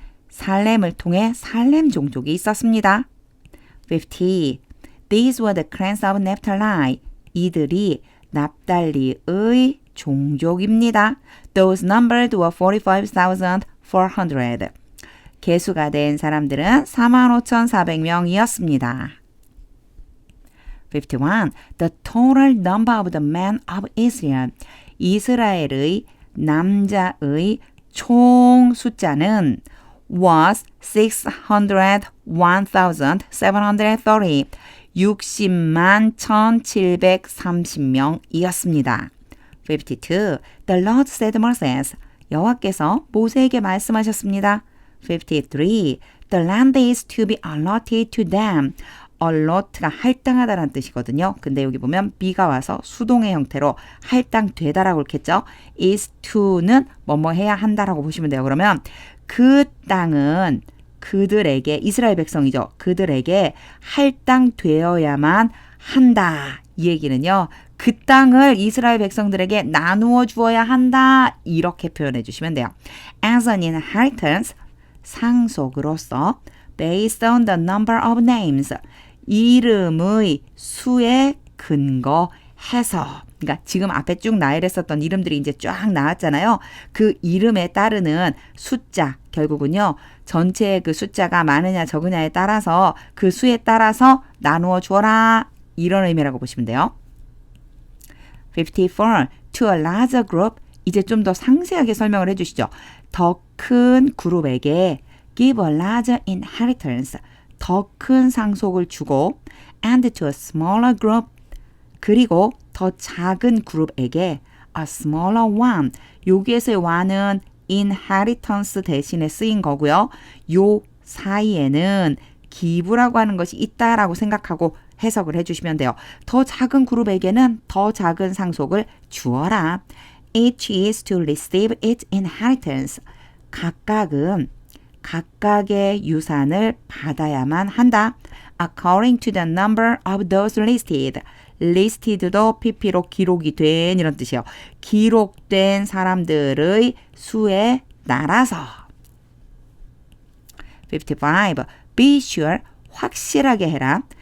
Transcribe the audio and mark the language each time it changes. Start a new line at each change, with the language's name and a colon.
Korean: 살렘을 통해 살렘 종족이 있었습니다.
English: 50. These were the clans of Naphtali.
Korean: 이들이 납달리의 종족입니다.
English: Those numbered were 45,400.
Korean: 개수가 된 사람들은 45,400명이었습니다.
English: 51. The total number of the men of Israel.
Korean: 이스라엘의 남자의 총 숫자는
English: was 601,730.
Korean: 60만 1,730명이었습니다. 52.
English: The Lord said to Moses.
Korean: 여호와께서 모세에게 말씀하셨습니다.
English: 53. The land is to be allotted to them.
Korean: allot가 할당하다라는 뜻이거든요. 근데 여기 보면 be가 와서 수동의 형태로 할당되다라고 읽겠죠. is to는 뭐뭐 해야 한다라고 보시면 돼요. 그러면 그 땅은 그들에게 이스라엘 백성이죠. 그들에게 할당되어야만 한다. 이 얘기는요. 그 땅을 이스라엘 백성들에게 나누어 주어야 한다. 이렇게 표현해 주시면 돼요.
English: As an inheritance,
Korean: 상속으로서
English: based on the number of names,
Korean: 이름의 수에 근거해서 그러니까 지금 앞에 쭉 나열했었던 이름들이 이제 쫙 나왔잖아요. 그 이름에 따르는 숫자 결국은요. 전체의 그 숫자가 많으냐 적으냐에 따라서 그 수에 따라서 나누어 주어라. 이런 의미라고 보시면 돼요.
English: 54. To a larger group.
Korean: 이제 좀 더 상세하게 설명을 해주시죠. 더 큰 그룹에게
English: give a larger inheritance.
Korean: 더 큰 상속을 주고
English: and to a smaller group.
Korean: 그리고 더 작은 그룹에게
English: a smaller one.
Korean: 여기에서의 one은 inheritance 대신에 쓰인 거고요. 요 사이에는 기부라고 하는 것이 있다라고 생각하고 해석을 해주시면 돼요. 더 작은 그룹에게는 더 작은 상속을 주어라.
English: Each is to receive its inheritance.
Korean: 각각은 각각의 유산을 받아야만 한다.
English: According to the number of those listed.
Korean: listed도 pp로 기록이 된 이런 뜻이에요. 기록된 사람들의 수에 따라서.
English: 55. Be sure,
Korean: 확실하게 해라.